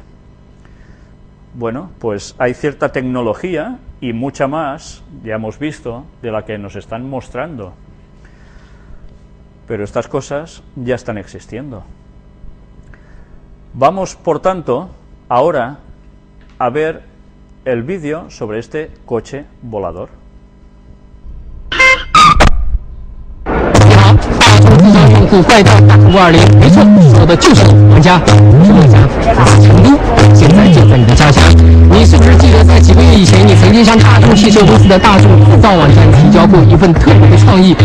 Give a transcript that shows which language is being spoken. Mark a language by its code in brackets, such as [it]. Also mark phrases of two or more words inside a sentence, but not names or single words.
[es] Bueno, pues hay cierta tecnología y mucha más, ya hemos visto, de la que nos están mostrando. Pero estas cosas ya están existiendo. Vamos, por tanto, ahora a ver el vídeo sobre este coche volador. [zh] 自称用户怪盗520，没错，说的就是你王家。是王家，来自成都，现在就在你的家乡。你是不是记得在几个月以前，你曾经向大众汽车公司的大众制造网站提交过一份特别的创意？